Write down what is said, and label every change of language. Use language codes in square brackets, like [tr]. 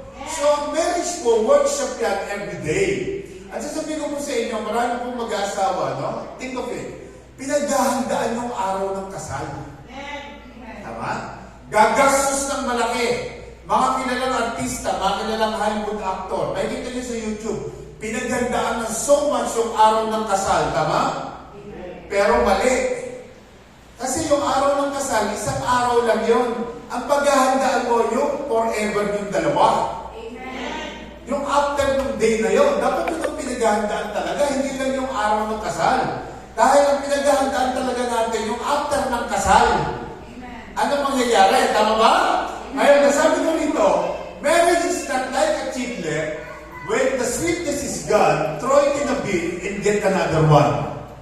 [tl] So, marriage po, workshop yan everyday. At sasabihin ko po sa inyo, marami pong mag-aasawa, no? [en] Think of it. [tl] Pinaghahandaan yung araw ng kasal. Tama? Gagastos ng malaki. Mga kilalang artista, mga kilalang Hollywood actor, makikita niyo sa YouTube, pinaghandaan ng so much yung araw ng kasal. Tama? Pero mali. Kasi yung araw ng kasal, isang araw lang yun. Ang paghahandaan mo, yung forever yung dalawa. Amen. Yung after ng day na yun, dapat yun ang pinaghahandaan talaga, hindi lang yung araw ng kasal. Dahil ang pinaghahandaan talaga natin, yung after ng kasal. Amen. Ano mangyayari? Tama ba? Ngayon, nasabi ko nito, [en] marriage is not like a chiclet. When the sweetness is gone, throw it in a bin and get another one.